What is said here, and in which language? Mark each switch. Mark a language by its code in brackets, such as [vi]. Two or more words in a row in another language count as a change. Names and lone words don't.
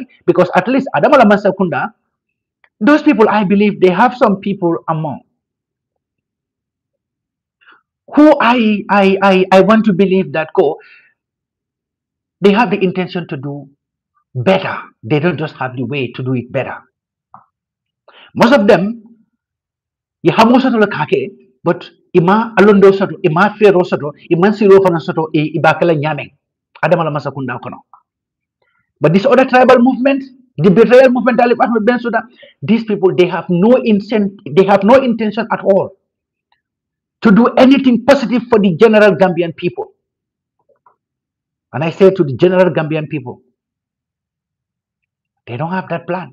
[en] Because at least Adama Masakunda, those people, I believe, they have some people among who I want to believe that they have the intention to do better. They don't just have the way to do it better. Most of them, you have most of the [man] kake, but ima alondo soto, ima fero soto, ima siro fana soto, ibakala nyame. Adamala Masakunda kono. [en] But this other tribal movement, the betrayal movement, Talib Ahmed Bensouda, these people, they have no intention at all to do anything positive for the general Gambian people. And I say to the general Gambian people, they don't have that plan.